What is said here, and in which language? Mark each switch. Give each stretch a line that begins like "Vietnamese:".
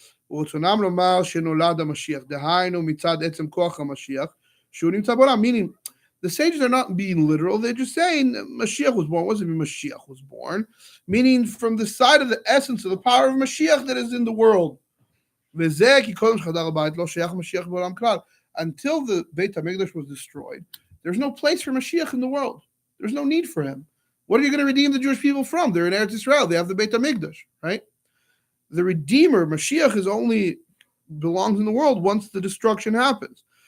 Hebrew: ורצונם לומר שנולד המשיח, דהיינו מצד עצם כוח המשיח, שהוא נמצא בעולם.
English: Meaning, the sages are not being literal, they're just saying Mashiach was born. What does it mean Mashiach was born? Meaning from the side of the essence of the power of Mashiach that is in the world.
Hebrew: וזה כי קודם שחדר הבית לא שייך משיח בעולם כלל.
English: Until the Beit HaMikdash was destroyed, there's no place for Mashiach in the world. There's no need for him. What are you going to redeem the Jewish people from? They're in Eretz Israel. They have the Beit HaMikdash, right? The Redeemer, Mashiach, is only belongs in the world once the destruction happens.